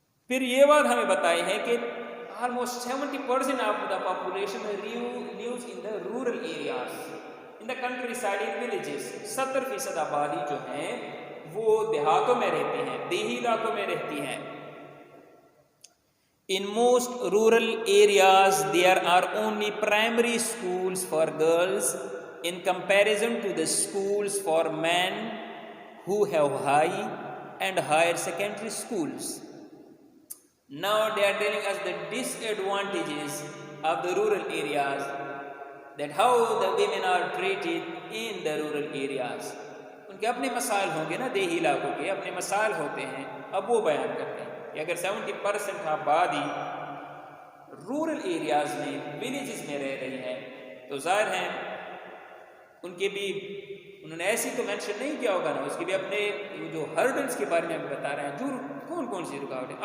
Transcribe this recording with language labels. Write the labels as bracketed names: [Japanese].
[Urdu] پھر یہ بات ہمیں بتائی ہے کہ [English] almost 70% of the population lives in the rural areas, in the countryside, in villages. [Urdu] 70% آبادی جو ہیں وہ دیہاتوں میں رہتی ہیں، دیہی علاقوں میں رہتی ہیں. [English] In most rural areas there are only primary schools for girls in comparison to the schools for men who have high and higher secondary schools. Now they are telling us the disadvantages of the rural areas, that how the women are treated in the rural areas. [Urdu] ان کے اپنے مسائل ہوں گے نا، دیہی علاقوں کے اپنے مسائل ہوتے ہیں. اب وہ بیان کرتے ہیں کہ اگر 70% آبادی رورل ایریاز میں، ولیجز میں رہ رہی ہے، تو ظاہر ہے ان کے بھی، انہوں نے ایسی تو مینشن نہیں کیا ہوگا نا، اس کے بھی اپنے جو ہرڈلز کے بارے میں ہم بتا رہے ہیں، جو کون سی رکاوٹیں.